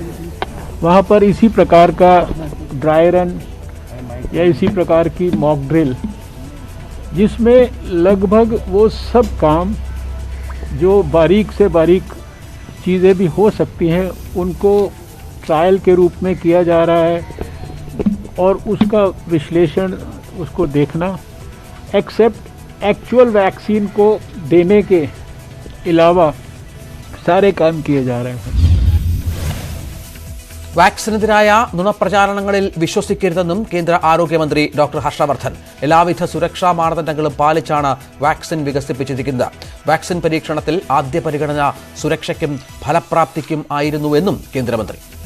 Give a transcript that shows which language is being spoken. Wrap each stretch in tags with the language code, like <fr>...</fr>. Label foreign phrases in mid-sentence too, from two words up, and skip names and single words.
<hi>वहाँ पर इसी प्रकार का</hi> <en>dry run</en> <hi>या इसी प्रकार की</hi> <en>mock drill</en> <hi>जिसमें लगभग वो सब काम जो बारीक से बारीक चीज़ें भी हो सकती हैं उनको ट्रायल के रूप में किया जा रहा है और उसका विश्लेषण, उसको देखना,</hi> <en>except actual vaccine</en> <hi>को देने के अलावा सारे काम किए जा रहे हैं.</hi> <ml>വാക്സിനെതിരായ നുണപ്രചാരണങ്ങളിൽ വിശ്വസിക്കരുതെന്നും കേന്ദ്ര ആരോഗ്യമന്ത്രി ഡോക്ടർ ഹർഷവർദ്ധൻ. എല്ലാവിധ സുരക്ഷാ മാനദണ്ഡങ്ങളും പാലിച്ചാണ് വാക്സിൻ വികസിപ്പിച്ചിരിക്കുന്നത്. വാക്സിൻ പരീക്ഷണത്തിൽ ആദ്യ പരിഗണന സുരക്ഷയ്ക്കും ഫലപ്രാപ്തിക്കും ആയിരുന്നുവെന്നും കേന്ദ്രമന്ത്രി.</ml>